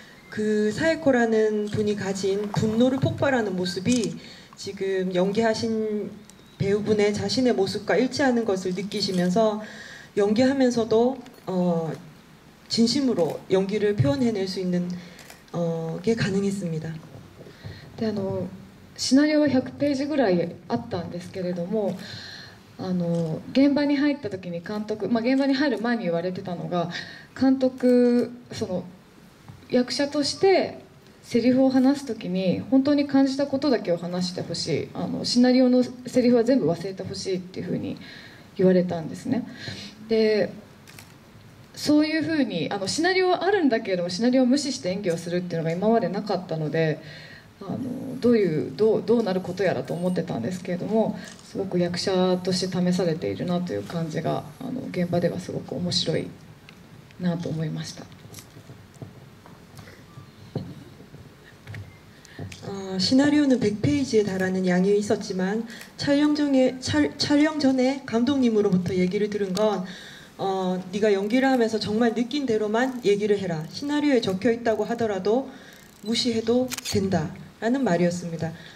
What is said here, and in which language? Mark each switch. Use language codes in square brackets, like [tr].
[ko] 그 사에코라는 분이 가진 분노를 폭발하는 모습이 지금 연기하신 배우분의 자신의 모습과 일치하는 것을 느끼시면서 연기하면서도 진심으로 연기를 표현해낼 수 있는 게 가능했습니다. [ja] でシナリオは100ページぐらいあったんですけれども、現場に入った時に監督、現場に入る前に言われてたのが、監督その役者としてセリフを話す時に本当に感じたことだけを話してほしい、シナリオのセリフは全部忘れてほしいっていうふうに言われたんですね。でそういうふうにシナリオはあるんだけれどもシナリオを無視して演技をするっていうのが今までなかったので、どうなることやらと思ってたんですけれども、すごく役者として試されているなという感じが現場ではすごく面白いなと思いました。 [ko] 시나리오는 100페이지에 달하는 양이 있었지만 촬영 전에 감독님으로부터 얘기를 들은 건 네가 연기를 하면서 정말 느낀 대로만 얘기를 해라. 시나리오에 적혀 있다고 하더라도 무시해도 된다 라는 말이었습니다.